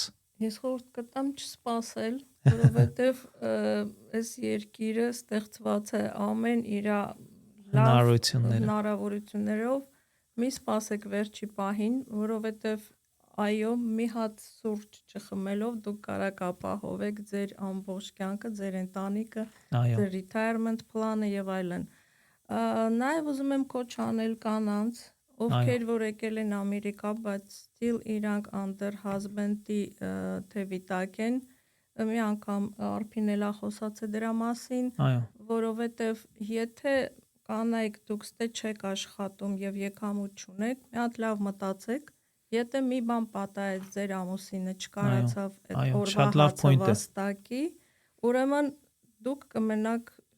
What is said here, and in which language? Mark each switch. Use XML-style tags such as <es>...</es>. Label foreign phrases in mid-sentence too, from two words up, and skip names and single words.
<hy>Ես խորհուրդ կտամ չսպասել, որովհետեւ այս երկիրը ստեղծված է ամեն իր հնարավորություններով, մի սպասեք վերջի պահին, որովհետեւ այո, մի հատ սուրճ չխմելով դուք կարաք ապահովեք ձեր ամբողջ կյանքը, ձեր ընտանիքը, ձեր</hy> <en>retirement plan-ը</en> <hy>եւ այլն։ Նաեւ ուզում եմ կոչ անել կանանց, ովքեր որ եկել են Ամերիկա, բայց still իրանք</hy> <en>under husband-ի</en> <hy>թևի տակ են, մի անգամ Արփին էլա խոսած է դրա մասին, որովհետեւ եթե կանայք դուք ստե չեք աշխատում եւ եկամուտ չունեք, մի հատ լավ մտածեք, եթե մի բան պատահեց ձեր ամուսինը չկարացավ այդ օրվա հացը վաստակի, ուրեմն դուք կմնաք</hy>